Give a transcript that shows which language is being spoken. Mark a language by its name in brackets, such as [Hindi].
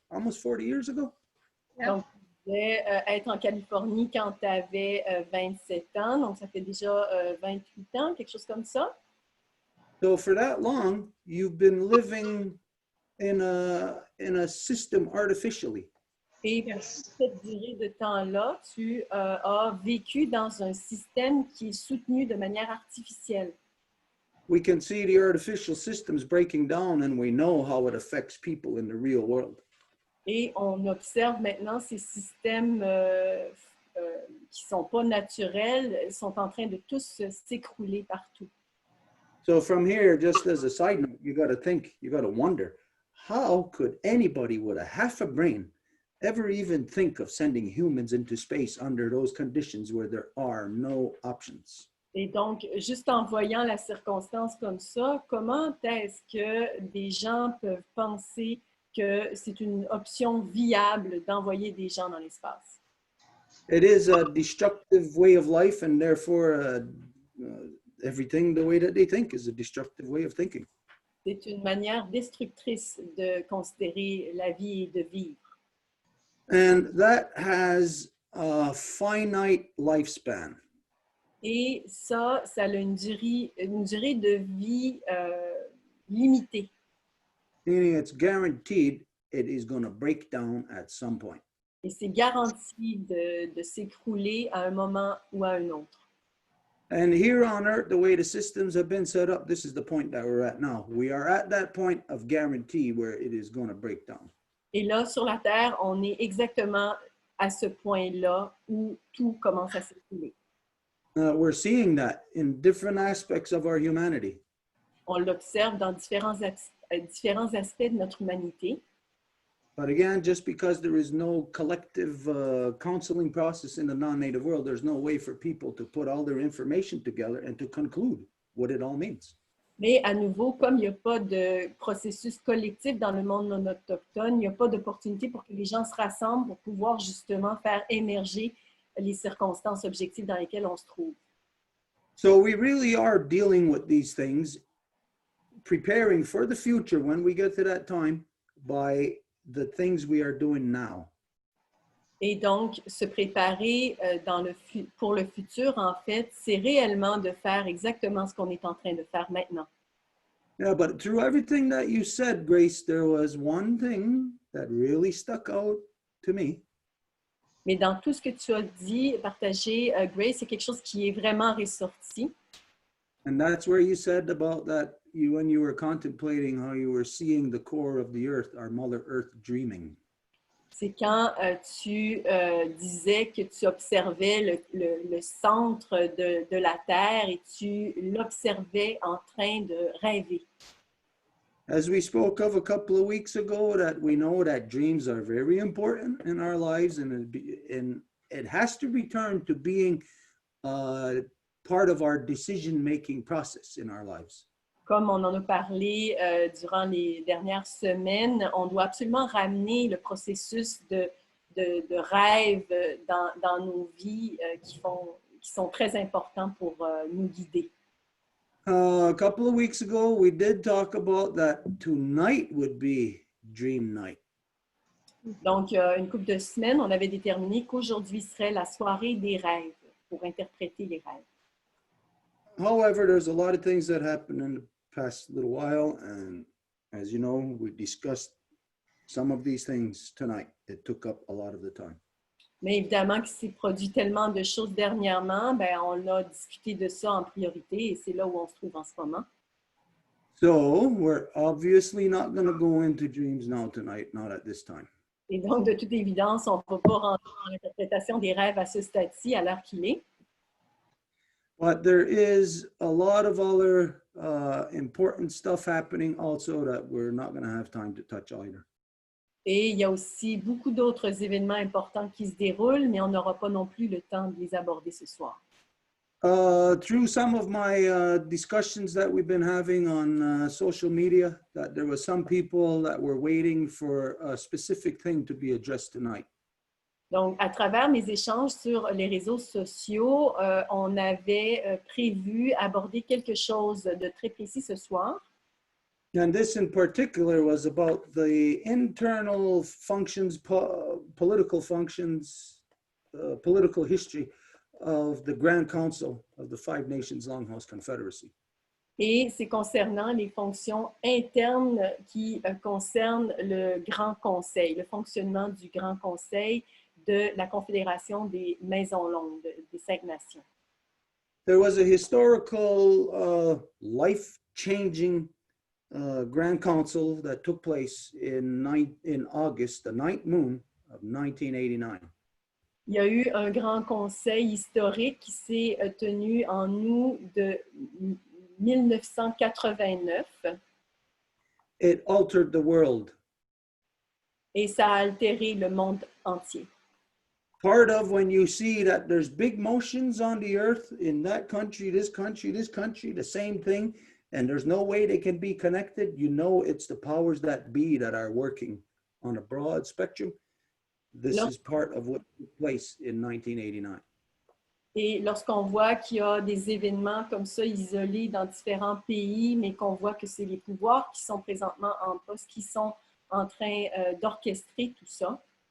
[English] Almost 40 years ago? [French] Donc, vous devez être en Californie quand tu avais 27 ans, donc ça fait déjà 28 ans, quelque chose comme ça. [English] So for that long, you've been living in a system artificially. [French] Et pour cette durée de temps-là, tu as vécu dans un système qui est soutenu de manière artificielle. [English] We can see the artificial systems breaking down and we know how it affects people in the real world. [French] Et on observe maintenant ces systèmes qui ne sont pas naturels, sont en train de tous s'écrouler partout. [English] So from here, just as a side note, you got to think, you got to wonder, how could anybody with a half a brain ever even think of sending humans into space under those conditions where there are no options? [French] Et donc, juste en voyant la circonstance comme ça, comment est-ce que des gens peuvent penser que c'est une option viable d'envoyer des gens dans l'espace? [English] It is a destructive way of life, and therefore everything the way that they think is a destructive way of thinking. [French] C'est une manière destructrice de considérer la vie et de vivre. [English] And that has a finite lifespan. [French] Et ça a une durée de vie limitée. [English] Meaning it's guaranteed it is going to break down at some point. [French] Et c'est garanti de s'écrouler à un moment ou à un autre. [English] And here on Earth, the way the systems have been set up, this is the point that we're at now. We are at that point of guarantee where it is going to break down. [French] Et là, sur la Terre, on est exactement à ce point-là où tout commence à s'écrouler. [English] We're seeing that in different aspects of our humanity. [French] On l'observe dans différents aspects de notre humanité. [English] But again, just because there is no collective counseling process in the non-native world, there's no way for people to put all their information together and to conclude what it all means. [French] Mais à nouveau, comme il n'y a pas de processus collectif dans le monde non autochtone, il n'y a pas d'opportunité pour que les gens se rassemblent pour pouvoir justement faire émerger les circonstances objectives dans lesquelles on se trouve. [English] So we really are dealing with these things, preparing for the future when we get to that time by the things we are doing now. [French] Et donc, se préparer pour le futur, en fait, c'est réellement de faire exactement ce qu'on est en train de faire maintenant. [English] Yeah, but through everything that you said, Grace, there was one thing that really stuck out to me. [French] Mais dans tout ce que tu as dit, partagé, Grace, c'est quelque chose qui est vraiment ressorti. [English] And that's where you said about that, when you were contemplating how you were seeing the core of the earth, our Mother Earth dreaming. [French] C'est quand tu disais que tu observais le centre de la Terre et tu l'observais en train de rêver. [English] As we spoke of a couple of weeks ago, that we know that dreams are very important in our lives, and it has to return to being part of our decision-making process in our lives. [French] Comme on en a parlé durant les dernières semaines, on doit absolument ramener le processus de rêve dans nos vies qui sont très importants pour nous guider. [English] A couple of weeks ago, we did talk about that tonight would be dream night. [French] Donc, une couple de semaines, on avait déterminé qu'aujourd'hui serait la soirée des rêves pour interpréter les rêves. [English] However, there's a lot of things that happened in the past little while, and as you know, we discussed some of these things tonight. It took up a lot of the time. [French] Mais évidemment qu'il s'est produit tellement de choses dernièrement, ben on a discuté de ça en priorité et c'est là où on se trouve en ce moment. [English] So we're obviously not going to go into dreams now tonight, not at this time. [French] Et donc, de toute évidence, on ne va pas rentrer dans l'interprétation des rêves à ce stade-ci, à l'heure qu'il est. [English] But there is a lot of other important stuff happening also that we're not going to have time to touch either. [French] Et il y a aussi beaucoup d'autres événements importants qui se déroulent, mais on n'aura pas non plus le temps de les aborder ce soir. [English] Through some of my discussions that we've been having on social media, that there were some people that were waiting for a specific thing to be addressed tonight. [French] Donc, à travers mes échanges sur les réseaux sociaux, on avait prévu aborder quelque chose de très précis ce soir. [English] And this in particular was about the internal functions, political functions, political history of the Grand Council of the Five Nations Longhouse Confederacy. [French] Et c'est concernant les fonctions internes qui concernent le Grand Conseil, le fonctionnement du Grand Conseil de la Confédération des Maisons Longues, des Cinq Nations. [English] There was a historical, life-changing Grand Council that took place in August, the 9th moon of 1989. [French] Il y a eu un grand conseil historique qui s'est tenu en août de 1989. [English] It altered the world. [French] Et ça a altéré le monde entier. [English] Part of when you see that there's big motions on the earth in that country, this country, the same thing, and there's no way they can be connected, you know it's the powers that be that are working on a broad spectrum. This is part of what took place in 1989. [French] Et lorsqu'on voit qu'il y a des événements comme ça isolés dans différents pays, mais qu'on voit que c'est les pouvoirs qui sont présentement en poste, qui sont en train d'orchestrer tout ça.